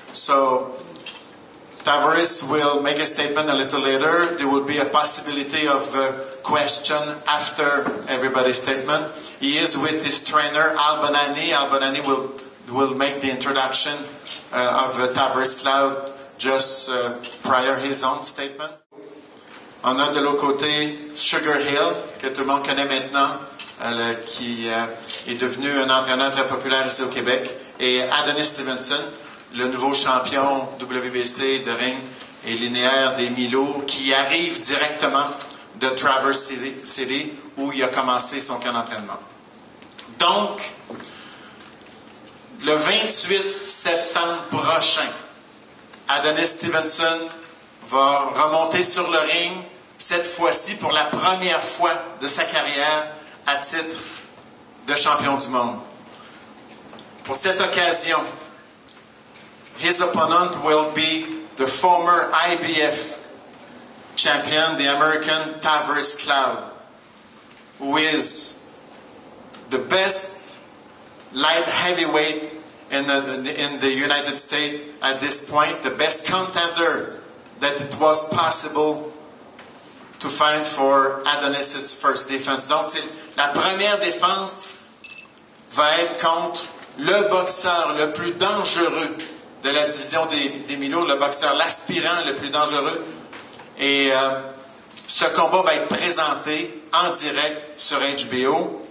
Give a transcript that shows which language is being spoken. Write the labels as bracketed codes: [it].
[en] So Tavares will make a statement a little later. There will be a possibility of question after everybody's statement. He is with his trainer, Al Bonani. Al Bonani will make the introduction of Tavares Cloud just prior his own statement. [fr] On a de l'autre côté Sugar Hill, que tout le monde connaît maintenant, qui est devenu un entraîneur très populaire ici au Québec, et Adonis Stevenson, le nouveau champion WBC de ring et linéaire des Milo, qui arrive directement de Traverse City, où il a commencé son camp d'entraînement. Donc, le 28 septembre prochain, Adonis Stevenson va remonter sur le ring, cette fois-ci pour la première fois de sa carrière à titre de champion du monde. Pour cette occasion, [en] his opponent will be the former IBF champion, the American Tavares Cloud, who is the best light heavyweight in the United States at this point, the best contender that it was possible to find for Adonis' first defense. [fr] Donc, la première défense va être contre le boxeur le plus dangereux de la division des Milo, le boxeur, l'aspirant le plus dangereux. Et ce combat va être présenté en direct sur HBO.